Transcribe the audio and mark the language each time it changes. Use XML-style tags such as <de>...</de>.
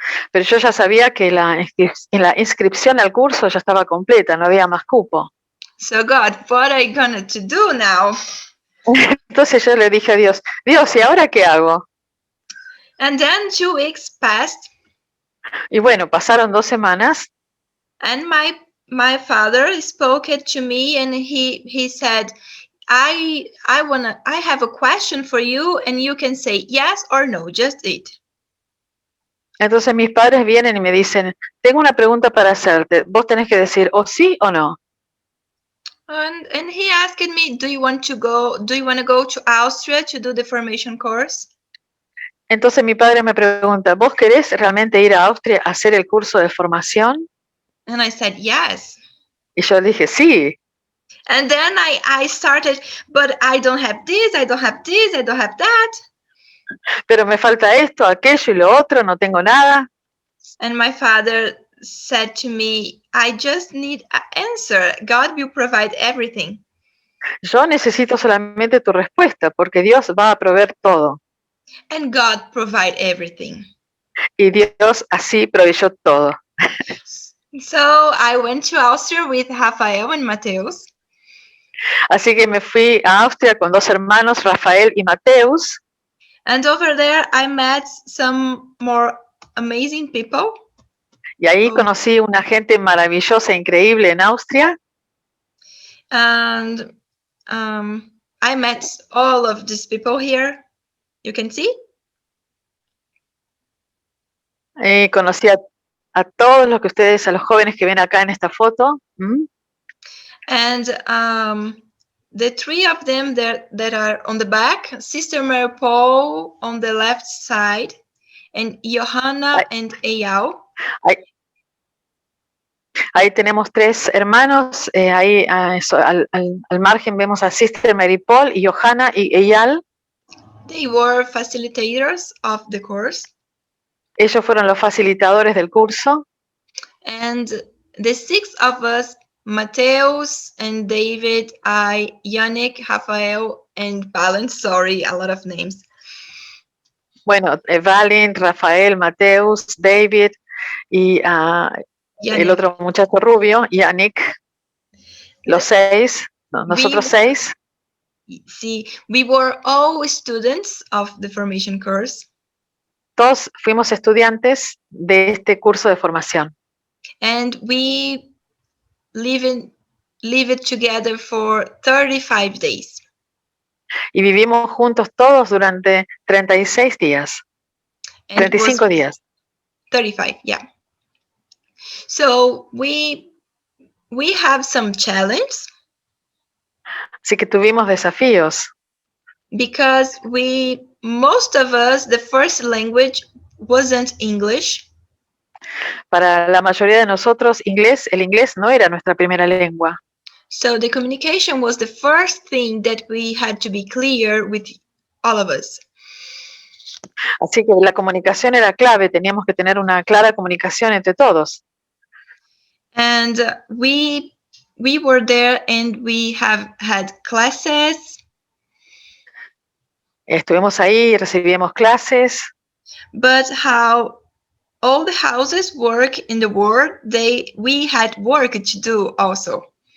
<es>Pero yo ya sabía que la inscripción al curso ya estaba completa, no había más cupo.</es> <en>So God, what are you going to do now?</en> <es>Entonces yo le dije a Dios, Dios, ¿y ahora qué hago?</es> <en>And then 2 weeks passed.</en> <es>Y bueno, pasaron 2 semanas.</es> <en>And my father spoke it to me, and he said, I have a question for you, and you can say yes or no, just it.</en> <es>Entonces mis padres vienen y me dicen, tengo una pregunta para hacerte, vos tenés que decir o sí o no.</es> <en>And he asked me, do you want to go to Austria to do the formation course?</en> <es>Entonces mi padre me pregunta, ¿vos querés realmente ir a Austria a hacer el curso de formación?</es> <en>And I said yes.</en> <es>Y yo dije, sí.</es> <en>And then I started, but I don't have this, I don't have this, I don't have that.</en> <es>Pero me falta esto, aquello y lo otro, no tengo nada.</es> <en>And my father said to me, I just need an answer. God will provide everything.</en> <es>Yo necesito solamente tu respuesta, porque Dios va a proveer todo.</es> <en>And God provide everything.</en> <es>Y Dios así proveyó todo.</es> <en>So I went to Austria with Rafael and Mateus.</en> <es>Así que me fui a Austria con 2 hermanos, Rafael y Mateus.</es> <en>And over there I met some more amazing people.</en> <es>Y ahí conocí una gente maravillosa, increíble en Austria.</es> <en>And I met all of these people here. You can see.</en> <es>Conocí a todos los que ustedes, a los jóvenes que ven acá en esta foto.</es> <en>And the 3 of them that are on the back, Sister Mary Paul on the left side, and Johanna and Eyal.</en> <es>Ahí tenemos 3 hermanos, ahí al margen vemos a Sister Mary Paul y Johanna y Eyal.</es> <en>They were facilitators of the course.</en> <es>Ellos fueron los facilitadores del curso.</es> <en>And the 6 of us, Mateus and David, Yannick, Rafael, and Valen, sorry, a lot of names.</en> <es>Bueno, Valen, Rafael, Mateus, David y el otro muchacho rubio, Yannick, los 6, nosotros 6.</es> <en>See, we were all students of the formation course.</en> <es>Todos fuimos estudiantes de este curso de formación.</es> <en>And we live it together for 35 days.</en> <es>Y vivimos juntos todos durante 36 días,</es> <en>And it was</en> <es>35 días.</es> <en>35, yeah. So we have some challenge</en> <es>Así que tuvimos desafíos,</es> <en>because most of us, the first language wasn't English.</en> <es>para la mayoría de nosotros el inglés no era nuestra primera lengua.</es> <en>So the communication was the first thing that we had to be clear with all of us.</en> <es>Así que la comunicación era clave, teníamos que tener una clara comunicación entre todos.</es> <en>And we were there and we have had classes.</en> <es>Estuvimos ahí, recibíamos clases,</es> <en>But how all the houses work in the world, we had work to do also.</en>